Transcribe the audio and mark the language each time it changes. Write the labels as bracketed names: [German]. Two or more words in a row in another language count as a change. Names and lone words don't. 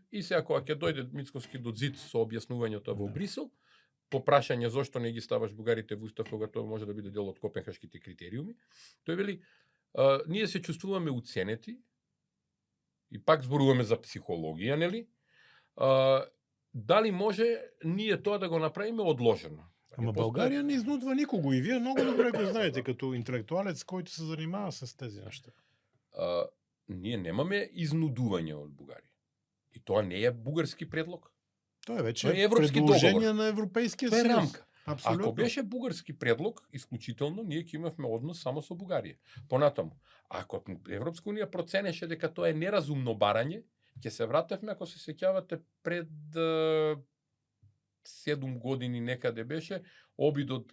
[Macedonian] И сега кога ќе дојде Мицковски до зид со објаснувањето во Брисел, по прашање зошто не ги ставаш бугарите во устав кога тоа може да биде дел од копенхашките критериуми, тој вели, ние се чувствуваме уценети, и пак зборуваме за психологија, нели? Дали може ние тоа да го направиме одложено? [Bulgarian] Ама Българија не изнудва никого и вие много добре го знаете като интелектуалец, който се занимава с тези неща. [Macedonian] Ние немаме изнудување од Бугарија. И тоа не е бугарски предлог. Тоа е вече Тоа е европски [Bulgarian] предложение [Macedonian] договор. [Bulgarian] на Европейскиот [Macedonian] Тоа е [Bulgarian] съюз. [Macedonian] рамка. [Bulgarian] Абсолютно. [Macedonian] Ако беше бугарски предлог, исклучително, ние ќе имавме однос само со Бугарија. Понатаму, ако Европска унија проценеше дека тоа е неразумно барање, ќе се вратевме, ако се сеќавате, пред 7 години некаде беше, обидот